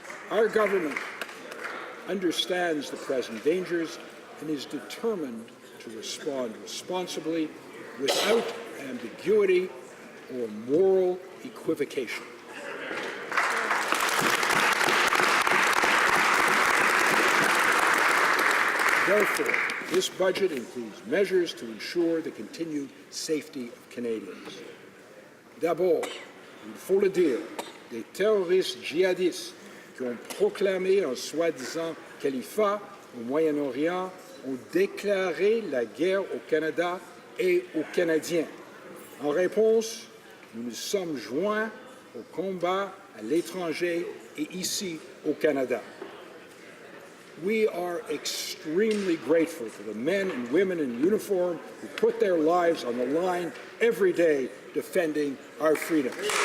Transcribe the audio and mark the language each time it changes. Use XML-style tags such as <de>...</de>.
<en>Our government understands the present dangers and is determined to respond responsibly without ambiguity or moral equivocation. Therefore, this budget includes measures to ensure the continued safety of Canadians.</en> <fr>D'abord, il faut le dire, les terroristes djihadistes qui ont proclamé un soi-disant califat au Moyen-Orient ont déclaré la guerre au Canada et aux Canadiens. En réponse, nous nous sommes joints au combat à l'étranger et ici au Canada.</fr> <en>We are extremely grateful to the men and women in uniform who put their lives on the line every day defending our freedoms.</en>